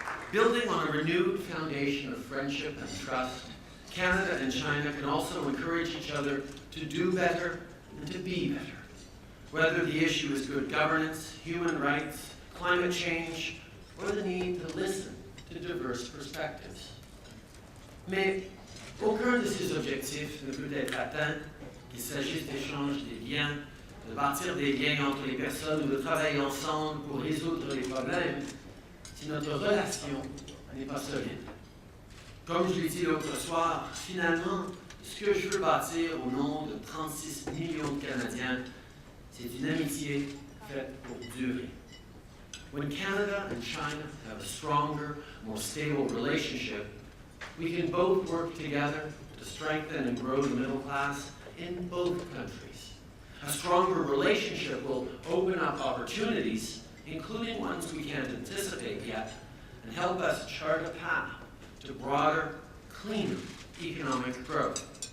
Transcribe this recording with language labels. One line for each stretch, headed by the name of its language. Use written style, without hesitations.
English: Building on a renewed foundation of friendship and trust, Canada and China can also encourage each other to do better and to be better. Whether the issue is good governance, human rights, climate change, or the need to listen to diverse perspectives.
French: Mais aucun de ces objectifs ne peut être atteint, qu'il s'agisse d'échanges des biens, de bâtir des liens entre les personnes ou de travailler ensemble pour résoudre les problèmes, si notre relation n'est pas solide. Comme je l'ai dit l'autre soir, finalement, ce que je veux bâtir au nom de 36 millions de Canadiens, c'est une amitié faite pour durer.
English: When Canada and China have a stronger, more stable relationship, we can both work together to strengthen and grow the middle class in both countries. A stronger relationship will open up opportunities, including ones we can't anticipate yet, and help us chart a path to broader, cleaner economic growth.